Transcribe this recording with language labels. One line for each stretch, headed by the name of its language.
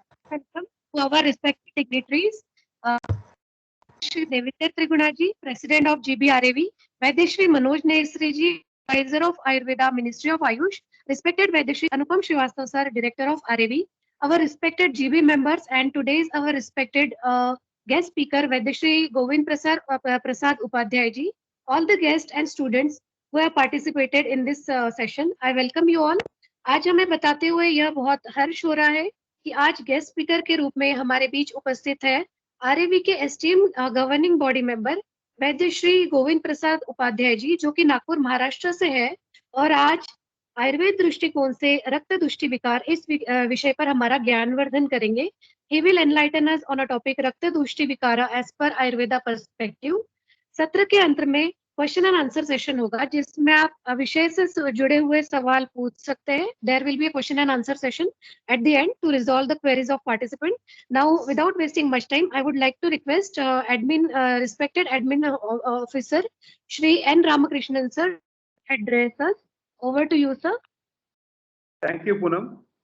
English: Welcome to our respected dignitaries. Shri Devendra Trigunaji, President of GBRAV, Vaideshri Manoj Nesri, Advisor of Ayurveda, Ministry of Ayush, respected Vaideshri Anupam Srivastava sir, Director of RAV, our respected GB members, and today's our respected guest speaker, Vaideshri Govind Prasad Upadhyay ji, all the guests and students who have participated in this session. I welcome you all.
Hindi: आज हमें बताते हुए यह बहुत हर्ष हो रहा है कि आज गेस्ट स्पीकर के रूप में हमारे बीच उपस्थित है आरएवी के एसटीएम गवर्निंग बॉडी मेंबर वैद्य श्री गोविंद प्रसाद उपाध्याय जी, जो कि नागपुर महाराष्ट्र से है और आज आयुर्वेद दृष्टिकोण से रक्त दुष्टि विकार इस विषय पर हमारा ज्ञानवर्धन करेंगे.
English: He will enlighten us on a topic rakta dushti vikara as per Ayurveda perspective.
Hindi: सत्र के अंत में क्वेश्चन एंड आंसर सेशन होगा जिसमें आप विषय से जुड़े हुए सवाल पूछ सकते हैं.
English: There will be a question and answer session at the end to resolve the queries of participant. Now, without wasting much time, I would like to request respected admin officer, Shri N. Ramakrishnan sir, address us. Over to you, sir. Thank you, Poonam.